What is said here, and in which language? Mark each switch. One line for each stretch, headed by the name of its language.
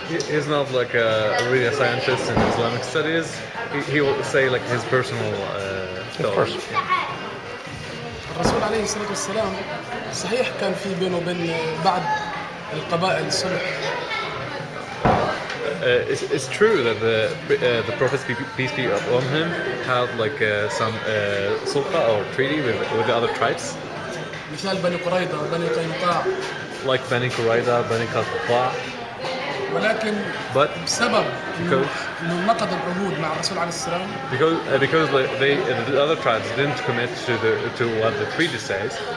English: He's not like really a scientist in Islamic studies. He will say like his personal thoughts.
Arabic: الرسول عليه الصلاة والسلام صحيح كان في بينه وبين بعض القبائل صلح.
English: It's true that the Prophet peace be upon him had like some sulha or treaty with the other tribes.
Arabic: مثال بني قريظة وبني قينقاع.
English: Like Bani Qurayza, Bani Qatfa.
Arabic: ولكن بسبب إنه نقض العهود مع الرسول عليه السلام.
English: Because the other tribes didn't commit to what the treaty says.